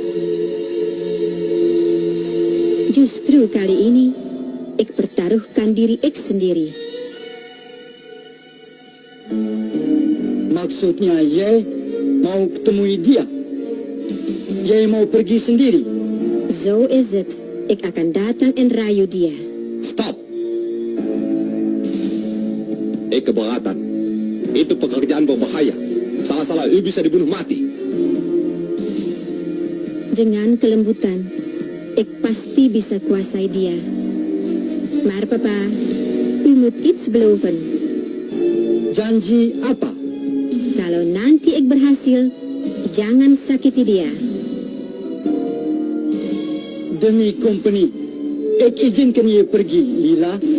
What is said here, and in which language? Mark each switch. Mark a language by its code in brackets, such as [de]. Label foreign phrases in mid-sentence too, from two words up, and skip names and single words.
[id] Justru kali ini Ek pertaruhkan diri Ek sendiri. Maksudnya Ye mau ketemui dia. Ye mau pergi sendiri. [nl] Zo is het. [id] Ek akan datang en rayu dia. Stop! Keberatan. Itu pekerjaan berbahaya. Salah-salah lu bisa dibunuh mati. Dengan kelembutan, Ek pasti bisa kuasai dia. [nl] Maar Papa, u moet iets beloven. [id] Janji apa? Kalau nanti Ek berhasil, jangan sakiti dia. Demi company, Ek izinkan Ye pergi, Lila.